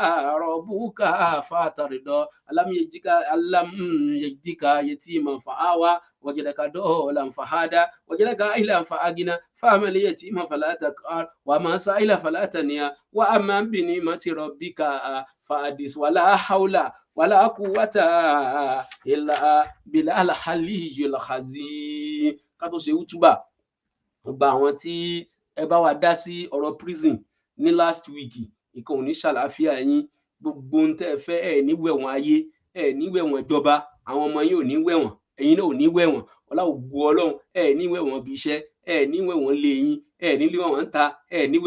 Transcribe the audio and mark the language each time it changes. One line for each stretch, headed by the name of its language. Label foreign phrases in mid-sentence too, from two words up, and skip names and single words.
Arabic: ربك فترضى ألم يجدك يتيما فآوى وجدك ضالا فهدى وجدك عائلا فأغنى فأما اليتيم فلا تقهر وما سائل فلا تنهر وأما بنعمة ربك فحدث ولا حول ولا قوة إلا بالله العلي العظيم.
Yoruba: ká tó ṣe útúbà gba àwọn tí ẹ bá wa dá sí ọ̀rọ̀ prison ní
English: last week
Yoruba: ìkan ò ní ṣàlàáfíà yín gbogbo ohun tẹ́ ẹ fẹ́ ẹ ní wẹ̀wọ̀n ayé ẹ ní wẹ̀wọ̀n ìjọba àwọn ọmọ yín ò ní wẹ̀wọ̀n ẹ̀yin náà ò ní wẹ̀wọ̀n ọlá ògo Ọlọ́run ẹ ní wẹ̀wọ̀n bí iṣẹ́ ẹ ní wẹ̀wọ̀n lé yín ẹ ní wẹ̀wọ̀n ń ta ẹ ní